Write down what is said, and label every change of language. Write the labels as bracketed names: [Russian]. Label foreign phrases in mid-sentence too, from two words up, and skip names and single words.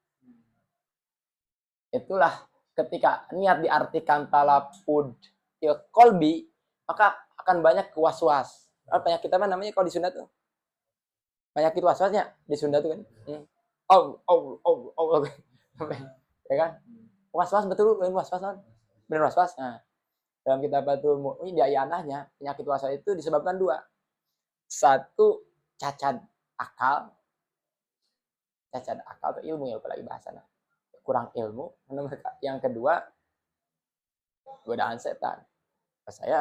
[Indonesian] Itulah ketika niat diartikan [Arabic] تلفظ في القلب, [Indonesian] maka akan banyak was-was. Penyakit apa namanya kalau di Sunda tuh? Penyakit was-wasnya di Sunda tuh kan. Allah. Ya kan? Was-was betul, was-was. Benar was-was. Nah, dalam kitab Batul Mu'min di ayanahnya, penyakit was-was itu disebabkan 2. 1, cacat akal atau ilmu, ya apalagi bahasanya. Kurang ilmu. Yang kedua, godaan setan.